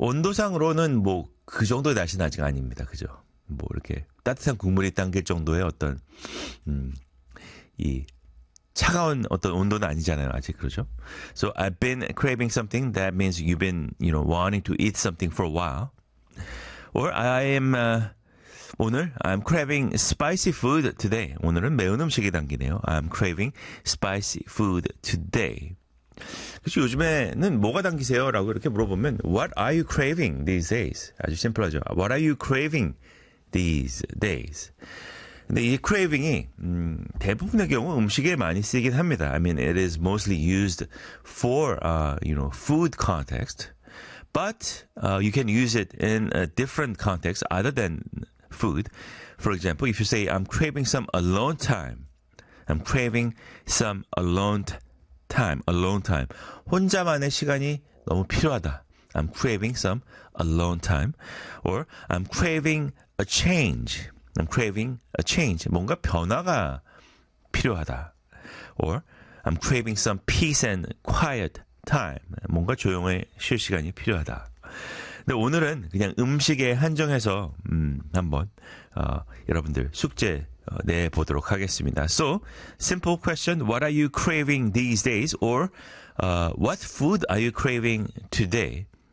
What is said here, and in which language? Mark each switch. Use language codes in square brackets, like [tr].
[ko] 온도상으로는 뭐그 정도의 날씨는 아직 아닙니다. 그죠? 뭐 이렇게 따뜻한 국물이 담길 정도의 어떤 이 차가운 어떤 온도는 아니잖아요. 아직 그렇죠? [en] So I've been craving something. That means you've been, you know, wanting to eat something for a while. Or I am 오늘 I'm craving spicy food today. [ko] 오늘은 매운 음식이 당기네요. [en] I'm craving spicy food today. [ko] 그래서 요즘에는 뭐가 당기세요?라고 이렇게 물어보면 [en] What are you craving these days? [ko] 아주 심플하죠. [en] What are you craving these days? [ko] 근데 이 craving이 대부분의 경우 음식에 많이 쓰이긴 합니다. [en] I mean, it is mostly used for you know, food context, but you can use it in a different context other than food. For example, if you say I'm craving some alone time, I'm craving some alone time, alone time. [ko] 혼자만의 시간이 너무 필요하다. [en] I'm craving some alone time, or I'm craving a change. I'm craving a change. [ko] 뭔가 변화가 필요하다. [en] Or I'm craving some peace and quiet time. [ko] 뭔가 조용히 쉴 시간이 필요하다. 근데 오늘은 그냥 음식에 한정해서 한번 여러분들 숙제 내보도록 하겠습니다. [en] So, simple question. What are you craving these days? Or what food are you craving today?